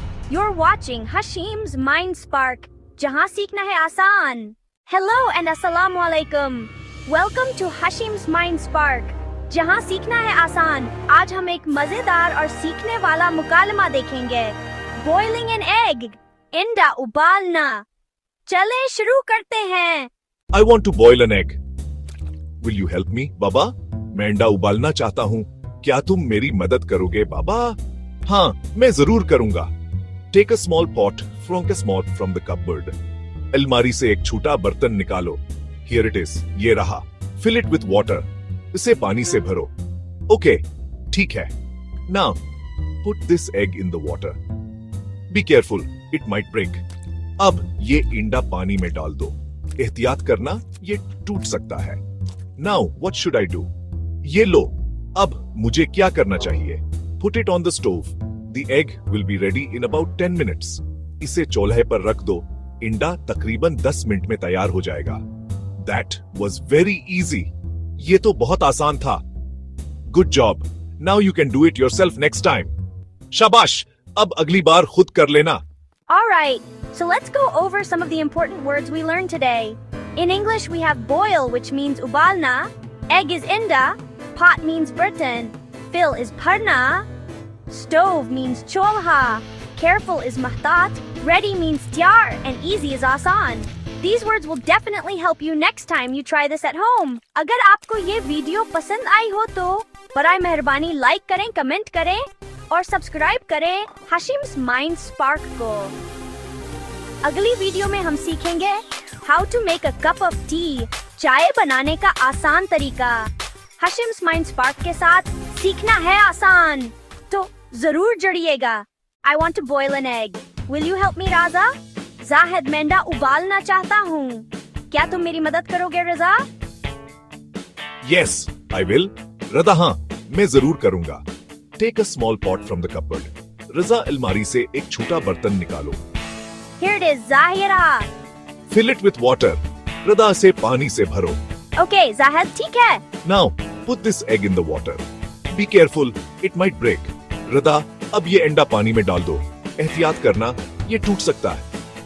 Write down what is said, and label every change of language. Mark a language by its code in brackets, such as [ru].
[en] You're watching Hashim's Mind Spark, [hi] जहां सीखना है आसान. [en] Hello and assalamu alaikum. Welcome to Hashim's Mind Spark, [hi] जहां सीखना है आसान. आज हम एक मजेदार और सीखने वाला मुकालमा देखेंगे. [en] Boiling an egg, [hi] इंडा उबालना. चलें शुरू करते हैं. [en] I want to boil an egg. Will you help me, बाबा? [hi] मैं अंडा उबालना चाहता हूँ. क्या तुम मेरी मदद करोगे, बाबा? हाँ, मैं जरूर करूंगा. [en] Take a small pot from the cupboard. [hi] अलमारी से एक छोटा बर्तन निकालो. [en] Here it is. [hi] ये रहा. [en] Fill it with water. [hi] इसे पानी से भरो. Okay, ठीक है. [en] Now, put this egg in the water. Be careful, it might break. [hi] अब ये इंडा पानी में डाल दो. एहतियात करना, ये टूट सकता है. [en] Now, what should I do? [hi] ये लो. अब मुझे क्या करना चाहिए? [en] Put it on the stove. The egg will be ready in about 10 minutes. [hi] इसे चूल्हे पर रख दो. इंडा तकरीबन 10 मिनट में तैयार हो जाएगा. [en] That was very easy. [hi] ये तो बहुत आसान था. [en] Good job. Now you can do it yourself next time. [hi] शाबाश. अब अगली बार खुद कर लेना. [en] Alright, so let's go over some of the important words we learned today. In English we have boil, which means ubalna. Egg is inda. Pot means burtan. Fill is bharna. Stove means cholha. Careful is mahtat. Ready means tyar. And easy is asan. These words will definitely help you next time you try this at home. [hi] अगर आपको ये video पसंद आई हो तो बराए मेहरबानी like करें, comment करें और सब्सक्राइब करें Hashim's Mind Spark को. अगली वीडियो में हम सीखेंगे [en] How to make a cup of tea. [hi] चाय बनाने का आसान तरीका. Hashim's Mind Spark के साथ सीखना है आसान. तो जरूर जुड़िएगा. [en] I want to boil an egg. Will you help me, Raza? [hi] Zahid मैं अंडा उबालना चाहता हूँ. क्या तुम मेरी मदद करोगे, रजा? [en] Yes, I will. [hi] रदा हाँ, मैं जरूर करूंगा. [en] Take a small pot from the cupboard. [hi] रजा अलमारी से एक छोटा बर्तन निकालो. [en] Here it is, Zahira. Fill it with water. [hi] रदा इसे पानी से भरो. Okay, जाहिद ठीक है. [en] Now, put this egg in the water. Be careful, it might break. [hi] रदा, अब ये अंडा पानी में डाल दो. एहतियात करना, ये टूट सकता है.